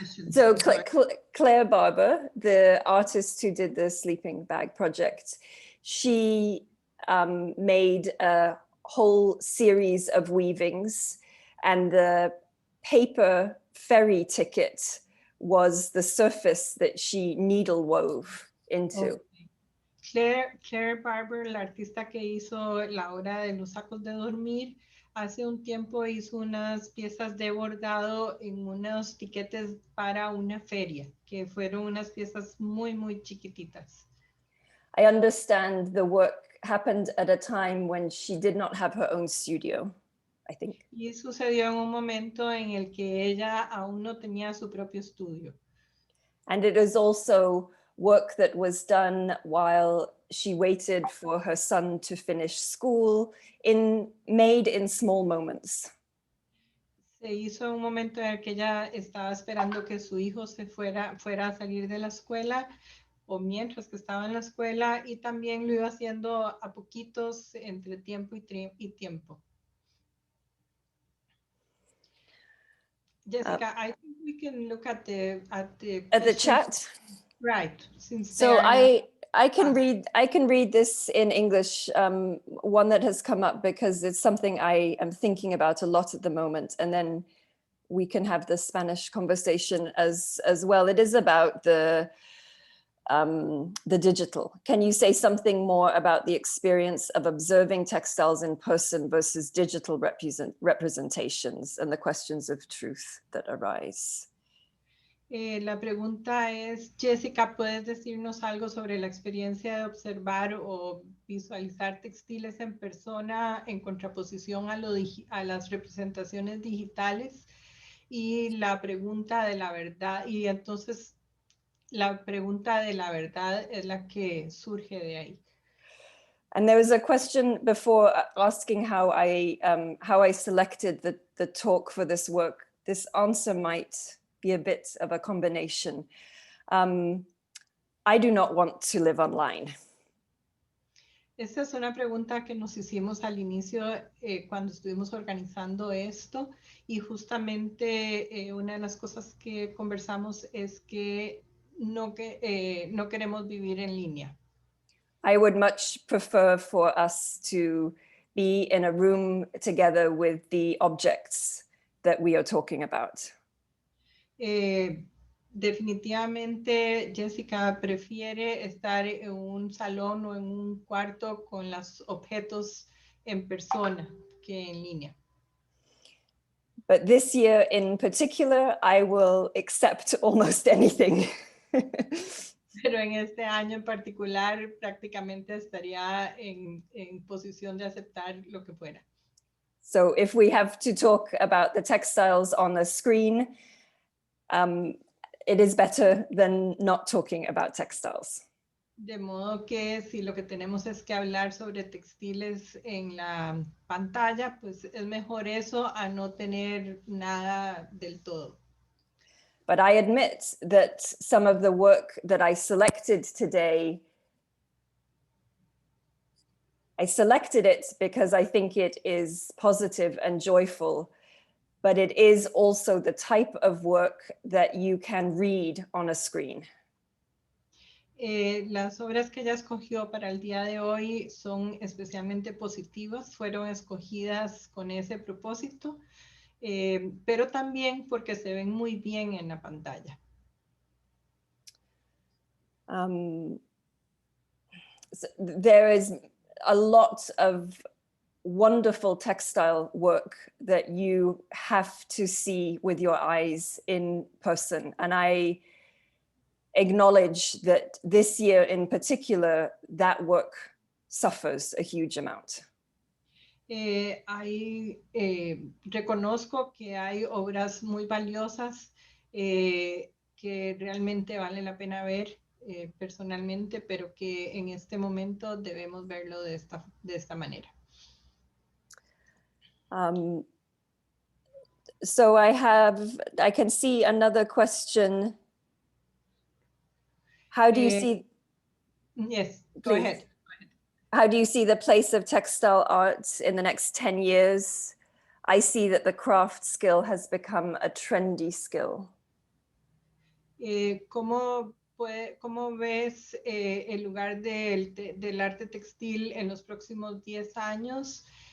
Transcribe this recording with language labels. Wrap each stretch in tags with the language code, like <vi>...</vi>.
<en>So Claire Barber, the artist who did the sleeping bag project, she made a whole series of weavings, and the paper ferry ticket was the surface that she needle wove into. Okay.</en> <es>Claire Barber, la artista que hizo la obra de los sacos de dormir, hace un tiempo hizo unas piezas de bordado en unos tiquetes para una feria, que fueron unas piezas muy chiquititas.</es> <en>I understand the work happened at a time when she did not have her own studio, I think.</en> <es>Y sucedió en un momento en el que ella aún no tenía su propio estudio.</es> <en>And it is also work that was done while she waited for her son to finish school, made in small moments.</en> <es>Se hizo en un momento en el que ella estaba esperando que su hijo fuera a salir de la escuela, o mientras que estaba en la escuela, y también lo iba haciendo a poquitos entre tiempo y tiempo.</es> <en>Jessica, I think we can look at the chat. Right. So I can read this in English, one that has come up because it's something I am thinking about a lot at the moment, and then we can have the Spanish conversation as well. It is about the digital. Can you say something more about the experience of observing textiles in person versus digital representations and the questions of truth that arise?</en> <es>La pregunta es, Jessica, ¿puedes decirnos algo sobre la experiencia de observar o visualizar textiles en persona en contraposición a las representaciones digitales? Y la pregunta de la verdad, y entonces la pregunta de la verdad es la que surge de ahí.</es> <en>And there was a question before asking how I selected the talk for this work. This answer might be a bit of a combination. I do not want to live online.</en> <es>Esta es una pregunta que nos hicimos al inicio cuando estuvimos organizando esto, y justamente una de las cosas que conversamos es que no queremos vivir en línea.</es> <en>I would much prefer for us to be in a room together with the objects that we are talking about.</en> <es>Definitivamente Jessica prefiere estar en un salón o en un cuarto con los objetos en persona que en línea.</es> <en>But this year in particular, I will accept almost anything.</en> <es>Pero en este año en particular prácticamente estaría en posición de aceptar lo que fuera.</es> <en>So if we have to talk about the textiles on the screen, it is better than not talking about textiles.</en> <es>De modo que si lo que tenemos es que hablar sobre textiles en la pantalla, pues es mejor eso a no tener nada del todo.</es> <en>But I admit that some of the work that I selected today, I selected it because I think it is positive and joyful, but it is also the type of work that you can read on a screen.</en> <es>Las obras que ella escogió para el día de hoy son especialmente positivas, fueron escogidas con ese propósito, pero también porque se ven muy bien en la pantalla.</es> <en>So there is a lot of wonderful textile work that you have to see with your eyes in person. And I acknowledge that this year in particular, that work suffers a huge amount.</en> <es>Reconozco que hay obras muy valiosas que realmente vale la pena ver personalmente, pero que en este momento debemos verlo de esta manera.</es> <en>So I can see another question. How do you see? Yes, go please. ahead. How do you see the place of textile art in the next 10 years? I see that the craft skill has become a trendy skill.</en> <es>¿Cómo ves el lugar del arte textil en los próximos 10 años?</es>